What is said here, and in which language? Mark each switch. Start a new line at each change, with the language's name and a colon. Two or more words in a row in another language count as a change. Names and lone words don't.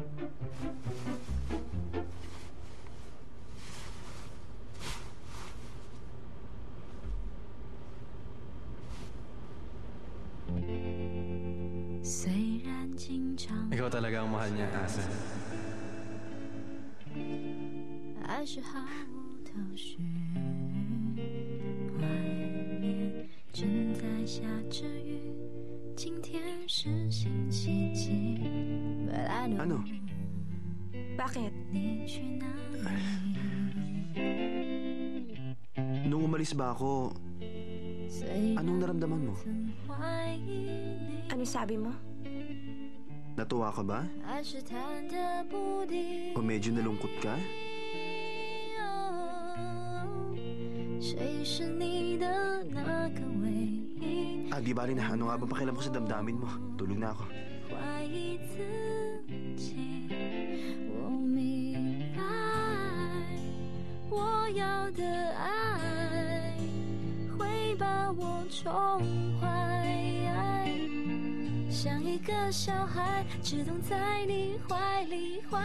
Filipino: Ikaw talaga ang mahal niya, Asa.
Chinese: 爱是毫无头绪，外面正在下着雨，今天是星期几
English: But I know
Filipino: Ano? Bakit?
Chinese: 你去哪里
Filipino: Nung umalis ba ako,
Chinese: 虽然
Filipino: anong naramdaman mo?
Chinese: 曾怀疑你
Filipino: Ano sabi mo? Natuwa ka ba?
Chinese: 还是忐忑不定
Filipino: O medyo nalungkot ka?
Chinese: 谁是你的那个唯一
Filipino: Di bali na. Ano nga ba pakialam ko sa damdamin mo? Tulog na ako.
Chinese: 怀疑自己，我明白，我要的爱会把我宠坏，像一个小孩，只懂在你怀里怀。